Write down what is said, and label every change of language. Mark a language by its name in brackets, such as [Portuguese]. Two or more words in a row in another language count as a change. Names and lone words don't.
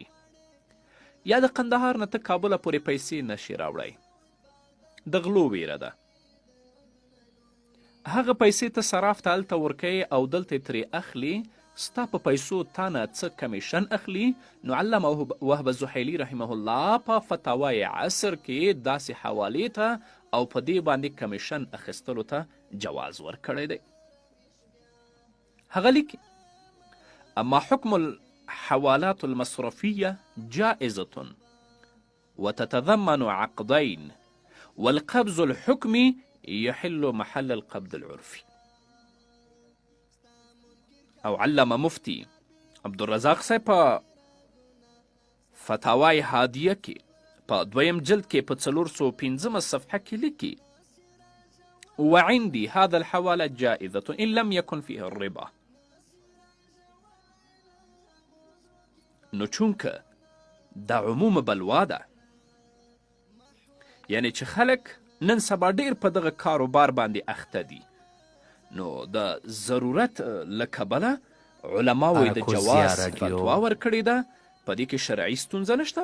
[Pashto] یا د قندهار نه ته کابله پورې پیسې نشي راوړی، د غلو ویره ده، هغه پیسې ته صراف ته هلته ورکوي او دلته یې ترې اخلي، ستا په پیسو تا نه څه کمیشن اخلي. نو علامه وهب زحیلی رحمه الله په فتاوای عصر کې داسې حوالې ته او په دې باندې کمیشن اخیستلو ته جواز ورکړی دی. هغه لیکي، [Arabic] اما حکم الحوالات المصرفیه جائزة وتتضمن عقدين والقبض الحكمي يحل محل القبض العرفي. [Pashto] او علامه مفتی عبدالرزاق صاحب په فتاوای هادیه کې په 2 جلد کې په 415 صفحه کې لیکي، [Arabic] وعندي هذا الحواله جائزة ان لم يكن فيه الربا. [Pashto] نو چونکه دا [Arabic] عموم بلوا [Pashto] ده، یعنی چې خلک نن سبا ډیر په دغه کاروبار باندې اخته دي، نو د ضرورت له کبله علماو د جواز فتوا ورکړې ده، په دې کې شرعي ستونزه نشته.